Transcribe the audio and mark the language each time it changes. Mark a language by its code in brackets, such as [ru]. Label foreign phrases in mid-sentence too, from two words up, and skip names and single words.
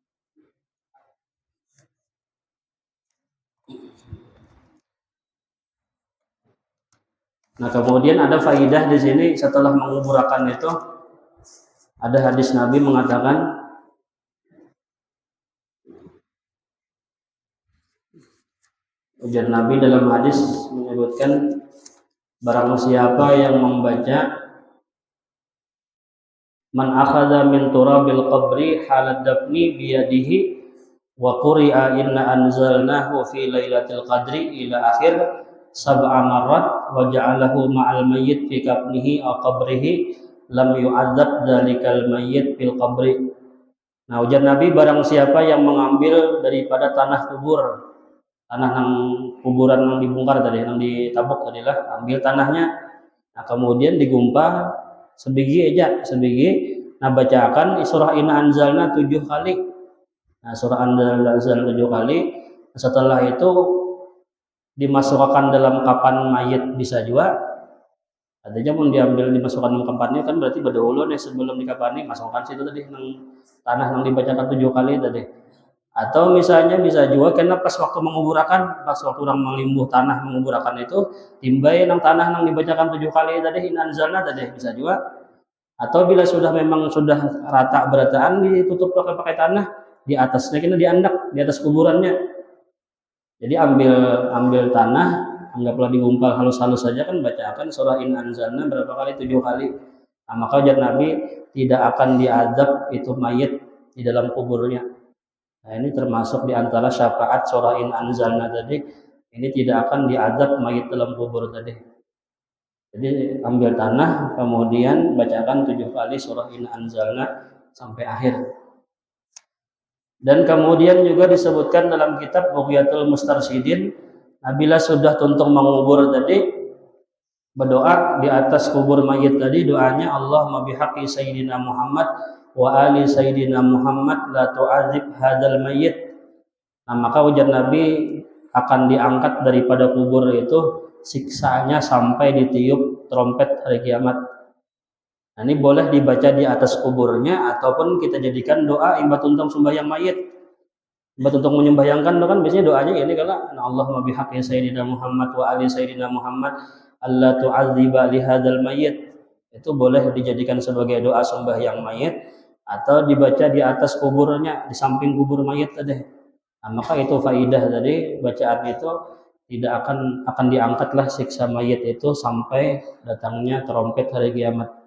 [id] Nah kemudian ada faidah di sini setelah menguburkan itu ada hadis Nabi mengatakan ujar Nabi dalam hadis menyebutkan barang siapa yang membaca [ar] من أخذ من تراب القبر حال الدفن بيده وقرئ إنا أنزلناه في ليلة القدر إلى آخر سبع مرات وجعله مع الميت في كفنه أو قبره لم يعذب ذلك الميت في القبر. [id] Nah ujar Nabi barang siapa yang mengambil daripada tanah nang kuburan yang dibongkar tadi, yang ditabuk tadi lah, ambil tanahnya. Nah kemudian digumpah sebiji, nah bacakan surah Inna Anzalna 7 kali. Nah surah Anzalna 7 kali. Setelah itu dimasukkan dalam kapan mayit bisa juga. Artinya mau diambil dimasukkan dalam kapannya kan berarti berdahulu nih sebelum dikapani masukkan situ tadi nang tanah yang dibacakan 7 kali tadi. Atau misalnya bisa juga karena pas waktu menguburakan, pas waktu orang melimbuh tanah menguburakan itu, timbai nang tanah nang dibacakan 7 kali tadi in anzalna tadi bisa juga. Atau bila sudah memang sudah rata berataan ditutup pakai tanah, di atasnya kena diandak di atas kuburannya. Jadi ambil tanah, anggaplah digumpal halus-halus saja kan bacakan surah in anzalna berapa kali? 7 kali. Nah, maka ujar Nabi tidak akan diadab itu mayit di dalam kuburnya. Nah, ini termasuk di antara syafaat surah in anzalna tadi, ini tidak akan diadab mayit dalam kubur tadi. Jadi ambil tanah, kemudian bacakan 7 kali surah in anzalna sampai akhir. Dan kemudian juga disebutkan dalam kitab Bughyatul Mustarsyidin, bila sudah tuntung mengubur tadi, berdoa di atas kubur mayit tadi, doanya [ar] اللهم بحق سيدنا محمد وآل سيدنا محمد لا تعذب هذا الميت. [id] Nah, maka ujar Nabi akan diangkat daripada kubur itu siksaannya sampai ditiup trompet hari kiamat. Nah, ini boleh dibaca di atas kuburnya ataupun kita jadikan doa imbat untung sembahyang mayit. Imbat untung menyembahyangkan kan biasanya doanya ini kalau [ar] اللهم بحق سيدنا محمد وآل سيدنا محمد ألا تعذب لهذا الميت. [id] Itu boleh dijadikan sebagai doa sembahyang mayit atau dibaca di atas kuburnya, di samping kubur mayit tadi. Nah, maka itu faidah tadi bacaan itu tidak akan diangkatlah siksa mayit itu sampai datangnya trompet hari kiamat.